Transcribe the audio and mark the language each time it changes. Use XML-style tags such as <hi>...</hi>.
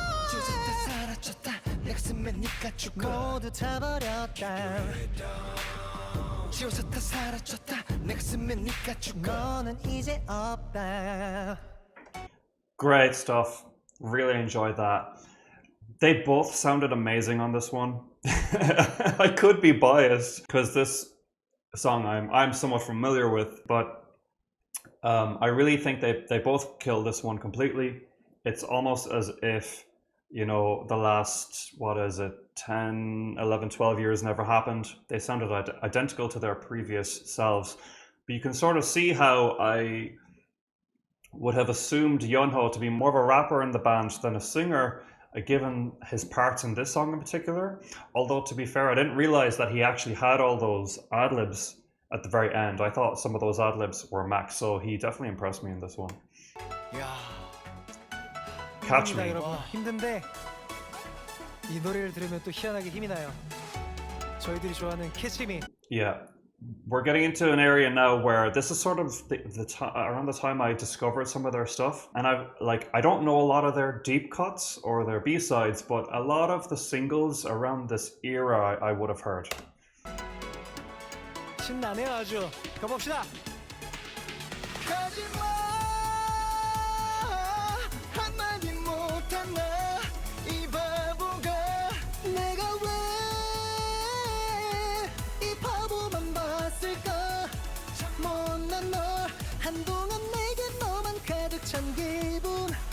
<ko>주졌다 사라졌다 내 가슴에 네가 죽어 모두 다 버렸다 지워졌다 사라졌다 내 가슴에 네가 죽어 너는 이제 없다</ko> <en>Great stuff. Really enjoyed that. They both sounded amazing on this one. I could be biased because this song I'm somewhat familiar with, but I really think they both kill this one completely. It's almost as if, you know, the last, what is it, 10, 11, 12 years never happened. They sounded identical to their previous selves. But you can sort of see how I would have assumed Yeonho to be more of a rapper in the band than a singer, given his parts in this song in particular. Although, to be fair, I didn't realize that he actually had all those ad-libs at the very end. I thought some of those ad-libs were Max, so he definitely impressed me in this one.</en> <ko>이야.</ko> <en>Catch</en> <ko>힘듭니다,</ko> <en>me.</en> <ko>여러분. 힘든데 이 노래를 들으면 또 희한하게 힘이 나요. 저희들이 좋아하는 Catch Me.</ko> <en>Yeah. We're getting into an area now where this is sort of around the time I discovered some of their stuff, and I don't know a lot of their deep cuts or their B-sides, but a lot of the singles around this era I would have heard.</en> <ko>신나네요 아주. 가봅시다. 가지마 한마디 못한 나 이 바보가 내가 왜 이 바보만 봤을까 못난 널 한동안 내게 너만 가득 찬 기분</ko>